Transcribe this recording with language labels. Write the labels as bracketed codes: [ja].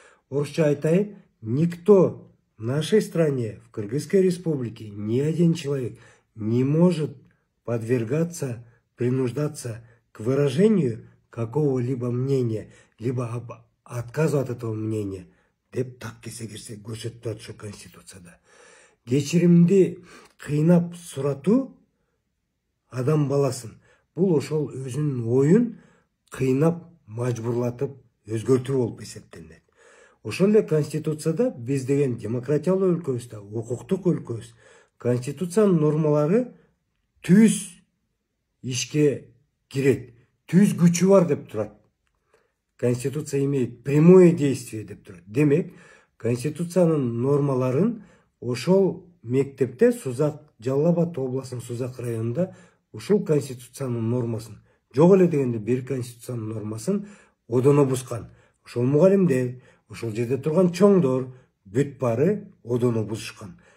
[ky] Орусча айтайын, [ru] никто в нашей стране, в Кыргызской республике, ни один человек не может подвергаться, принуждаться к выражению какого-либо мнения, либо отказу от этого мнения, [ky] деп так кесе көрсөтүп турат ошо Конституцияда. Кечиримди кыйнап суратуу адам баласын, бул ошол өзүнүн оюн кыйнап, мажбурлатып өзгөртүү болуп эсептелинет. Ошол эле Конституцияда биз деген демократиялуу өлкөбүз да, укуктук өлкөбүз. Конституциянын нормалары түз ишке кирет, түз күчү бар деп турат. [ru] Конституция имеет прямое действие [ky] деп турат. Демек, Конституциянын нормаларын ошол мектепте Жалал Абад областынын Сузак районунда ушул Конституциянын нормасын, жок эле дегенде бир Конституциянын нормасын одоно бузган. Ошол мугалимдер, ошол жерде турган чоңдор бүт баары одоно бузушкан.